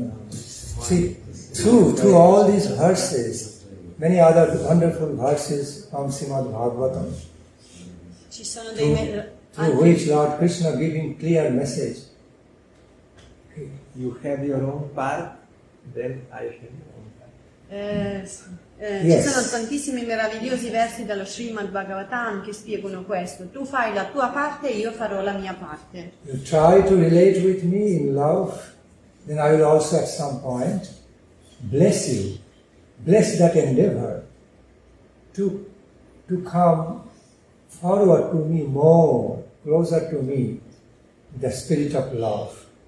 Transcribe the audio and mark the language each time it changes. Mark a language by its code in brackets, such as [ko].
[en] See, through all these verses, many other wonderful verses from Srimad Bhagavatam, [it] Ci sono dei [en] through which Lord Krishna giving clear message. You have your own part, then I have my own part. [it] Ci sono tantissimi meravigliosi versi dallo Srimad Bhagavatam che spiegano questo. Tu fai la tua parte, io farò la mia parte. [en] You try to relate with me in love, then I will also at some point bless you. Bless that endeavor to come forward to me more, closer to me, the spirit of love.